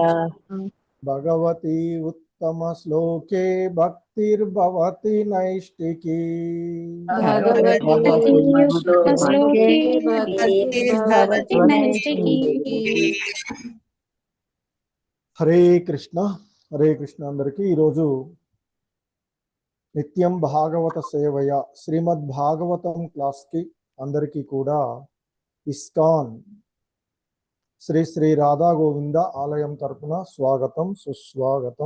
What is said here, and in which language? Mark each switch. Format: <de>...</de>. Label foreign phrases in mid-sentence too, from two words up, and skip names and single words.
<sa>भगवती उत्तमश्लोके भक्तिर्भवति नैष्टिकी। भगवती भगवति श्लोके श्लोके भक्तिर्भवति भवति नैष्ठिकी। नैष्ठिकी।</sa> <te>హరే కృష్ణ. హరే కృష్ణ అందరికీ ఈరోజు నిత్యం భాగవత సేవయ శ్రీమద్ భాగవతం క్లాస్కి అందరికీ కూడా ఇస్కాన్ శ్రీ శ్రీ రాధా గోవింద ఆలయం తరపున స్వాగతం సుస్వాగతం.</te>